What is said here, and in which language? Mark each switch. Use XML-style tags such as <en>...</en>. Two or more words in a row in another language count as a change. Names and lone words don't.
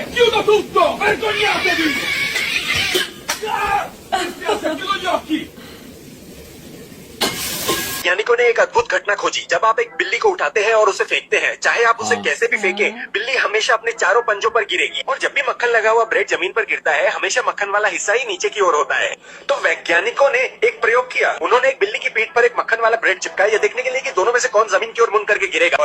<it>Chiudo tutto! Vergognatevi! Mi spiace, chiudo gli occhi!</it> <hi>वैज्ञानिकों ने एक अद्भुत घटना खोजी। जब आप एक बिल्ली को उठाते हैं और उसे फेंकते हैं, चाहे आप उसे कैसे भी फेंकें, बिल्ली हमेशा अपने चारों पंजों पर गिरेगी। और जब भी मक्खन लगा हुआ ब्रेड जमीन पर गिरता है, हमेशा मक्खन वाला हिस्सा ही नीचे की ओर होता है। तो वैज्ञानिकों ने एक प्रयोग किया। उन्होंने एक बिल्ली की पीठ पर एक मक्खन वाला ब्रेड चिपकाया, यह देखने के लिए कि दोनों में से कौन जमीन की ओर मुंड करके गिरेगा।</hi>